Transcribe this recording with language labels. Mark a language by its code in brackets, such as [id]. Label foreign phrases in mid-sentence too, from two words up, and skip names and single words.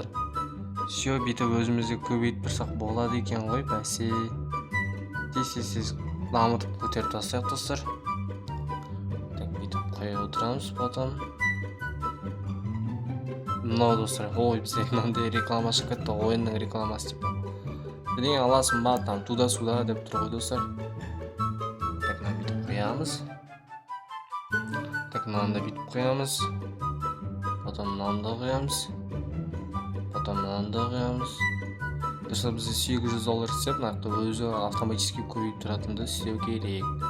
[kk] Все, бүйтіп өзімізде көбейтіп тұрсақ болады екен ғой, бәсе. Тез дамытып көтеріп тастайық достар. Так, бүйтіп қоя отырамыз, потом. Мынау достар, ой, бізде мынандай реклама шығып кетті, ойынның рекламасы типа. Бірдеңе аласың ба, [ru] там туда-сюда [kk] деп тұр ғой достар. Так, мына бүйтіп қоямыз. Так, мынаны да бүйтіп қоямыз. Потом мынаны да қоямыз. Потом мынаны да қоямыз. Достар, бізде $800 істеп, нақты өзі автоматически көбейіп тұратынды істеу керек.